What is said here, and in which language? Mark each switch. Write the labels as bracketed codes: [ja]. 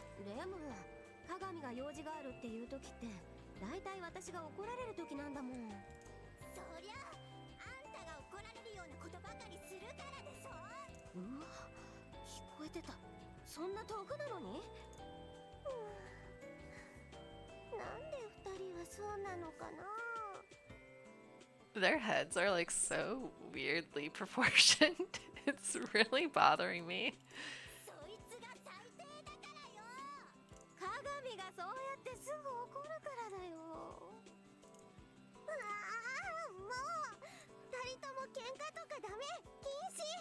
[ja] でも、鏡が用事があるっていう時って、だいたい私が怒られる時なんだもん。そりゃあんたが怒られるようなことばかりするからでしょ。うわ、聞こえてた。そんな遠くなのに？なんで二人はそうなのかな。 [en] Their heads are like so weirdly proportioned. It's really bothering me. [ja] そいつが最低だからよ。鏡がそうやってすぐ怒るからだよ。ああ、もう二人とも喧嘩とかダメ、禁止。